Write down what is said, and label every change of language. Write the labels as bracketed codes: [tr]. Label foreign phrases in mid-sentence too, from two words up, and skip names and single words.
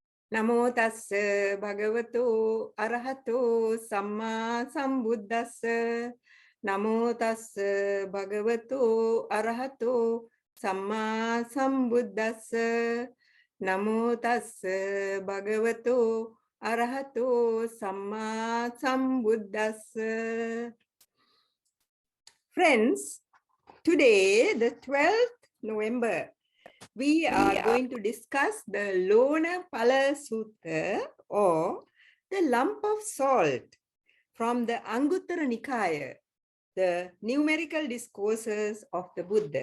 [pi] Namo tassa bhagavato arahato samma sambuddhassa. Namo tassa bhagavato arahato samma sambuddhassa. Namo tassa bhagavato arahato samma sambuddhassa. [en] Friends, today, the 12th November, we are going to discuss the Lona Phala Sutta, or the lump of salt, from the Anguttara Nikaya, the Numerical Discourses of the Buddha.